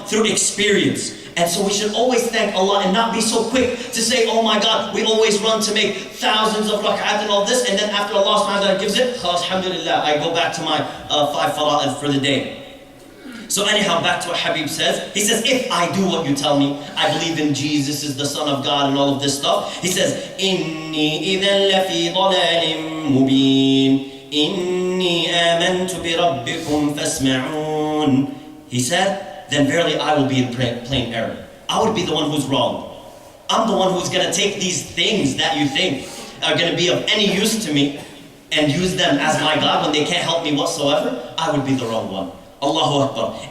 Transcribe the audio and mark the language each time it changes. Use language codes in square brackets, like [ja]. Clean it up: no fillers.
[en] Through experience. And so we should always thank Allah and not be so quick to say, "Oh my God," we always run to make thousands of rak'at and all this, and then after Allah subhanahu wa ta'ala gives it, alhamdulillah, I go back to my 5 fara'id for the day. So anyhow, back to what Habib says. He says, if I do what you tell me, I believe in Jesus is the Son of God and all of this stuff. He says, [ar] إِنِّي إِذًا لَفِي ضَلَالٍ مُبِينٍ إِنِّي آمَنْتُ بِرَبِّكُمْ فَاسْمَعُونَ. [en] He said, then verily I will be in plain error. I would be the one who's wrong. I'm the one who's going to take these things that you think are going to be of any use to me and use them as my God when they can't help me whatsoever. I would be the wrong one. Allahu Akbar.